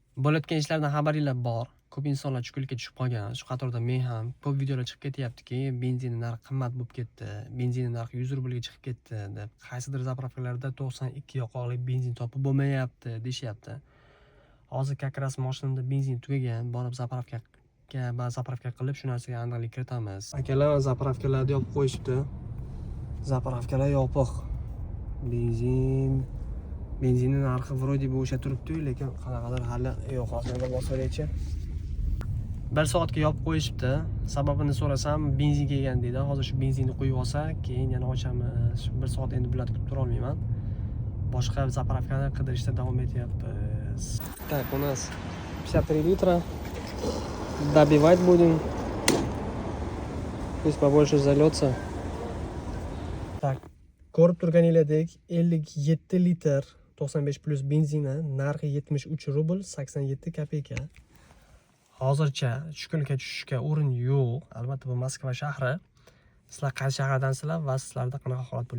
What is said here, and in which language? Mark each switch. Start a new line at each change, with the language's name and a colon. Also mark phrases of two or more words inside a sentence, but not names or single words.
Uzbek: Bo'layotgan ishlardan xabaringlar bor. Ko'p insonlar chuqurlikka tushib qolgan. Shu qatorda men ham ko'p videolar chiqib ketyaptiki, benzin narxi qimmat bo'lib ketdi, benzin narxi 100 rublga chiqib ketdi deb. Qaysidir zapravkalarda 92 yoqoqli benzin topib bo'lmayapti deyishyapti. Hozir
Russian: как раз
Uzbek: mashinamda benzin tugagan, borib zapravka qilib shu narsaga aniqlik kiritamiz. Akalar zapravkalarni yopib qo'yishibdi. Zapravkalar yopiq. Benzinning narxi
Russian: vроде бы
Uzbek: o'sha turibdi, lekin qanaqadir hali yo'q. Hozir bosib olaychi. 1 soatga yopib qo'yishibdi. Sababini so'rasam, benzin kelgan deydi. Hozir shu benzinni qo'yib olsa, keyin yana ochamiz. 1 soat endi bularni kutib tura olmayman. Boshqa zapravkani qidirishda davom etyapmiz.
Russian: Так, у нас 53 литра. Добивать будем. Пусть побольше зальется. Так,
Uzbek: ko'rib turganinglardek 57 litr 95 plus benzina narxi 73 rubl 87 kopeyka. Hozircha tushkunlikka tushishga o'rin yo'q. Albatta bu Moskva shahri. Sizlar qaysi shahardansizlar va sizlarda qanaqa holat bo'lyapti?